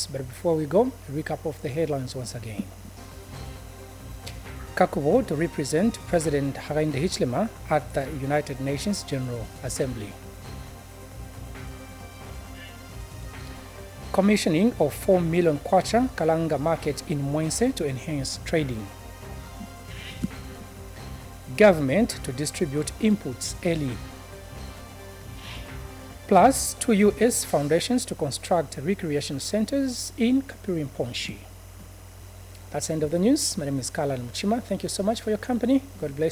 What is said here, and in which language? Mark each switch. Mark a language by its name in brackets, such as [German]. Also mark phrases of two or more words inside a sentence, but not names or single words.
[English] But before we go, a recap of the headlines once again. Kakubo to represent President Hakainde Hichilema at the United Nations General Assembly. Commissioning of 4 million kwacha Kalanga market in Mwense to enhance trading. Government to distribute inputs early. Plus 2 US foundations to construct recreation centers in Kaprimposhi. That's the end of the news. My name is Kalan Muchima. Thank you so much for your company.